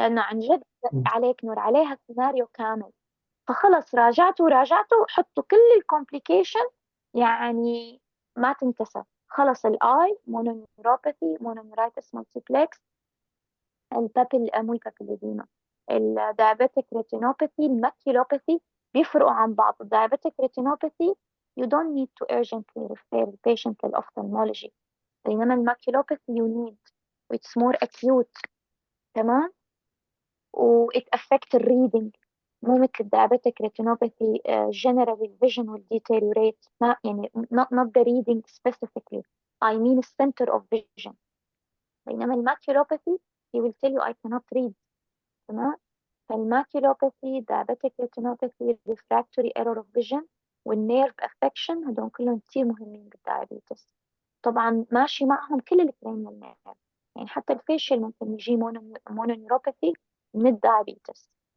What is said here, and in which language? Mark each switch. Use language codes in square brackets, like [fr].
[ar] لأنه عن جد عليك نور عليها سيناريو كامل. فخلص راجعته حطوا كل الكومبليكيشن يعني ما تنتسى. خلص الاي مونونيوروباثي، مونونيورايتس مالتيبلكس، البابل مو البابيلوديما، الدايابيتك ريتينوباثي، الماكيولوباثي بيفرقوا عن بعض. الدايابيتك ريتينوباثي [en] you don't need to urgently refer the patient [ar] للأوفثالمولوجي، بينما الماكيولوباثي [en] you need it's more acute. [ar] تمام. [en] و it affect the reading، [ar] مو مثل الدايابيتك ريتينوباثي [en] generally vision will deteriorate، [ar] ما يعني [en] not the reading specifically I mean center of vision. [ar] بينما الماكيولوباثي [en] he will tell you I cannot read. [ar] تمام. فالماكيولوباثي [en] diabetic retinopathy refractory error of vision [ar] والنيرف affection هدول كلهم كتير مهمين بالدايابيتس. طبعا ماشي معهم كل الكرينيال نيرف، يعني حتى الفيشل ممكن يجي مونونيوروباثي من الدايابيتس.